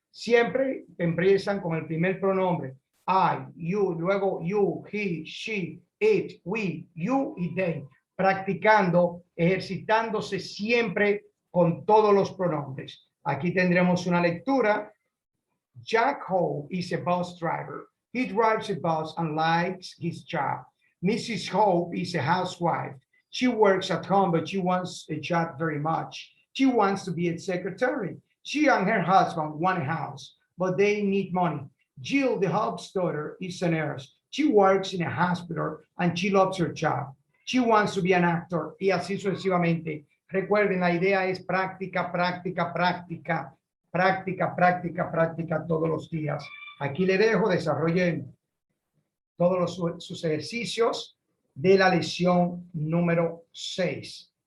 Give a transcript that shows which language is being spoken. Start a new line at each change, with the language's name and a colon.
Spanish: Siempre empiezan con el primer pronombre. I, you, luego you, he, she, it, we, you y they. Practicando, ejercitándose siempre con todos los pronombres. Aquí tendremos una lectura.
English: Jack Hope is a bus driver. He drives a bus and likes his job. Mrs. Hope is a housewife. She works at home, but she wants a job very much. She wants to be a secretary. She and her husband want a house, but they need money. Jill, the Hope's daughter, is a nurse. She works in a hospital and she loves her job. She wants to be an actor.
Spanish: Y así sucesivamente. Recuerden, la idea es práctica, práctica, práctica, práctica, práctica, práctica todos los días. Aquí le dejo, desarrollen todos sus ejercicios de la lección número 6.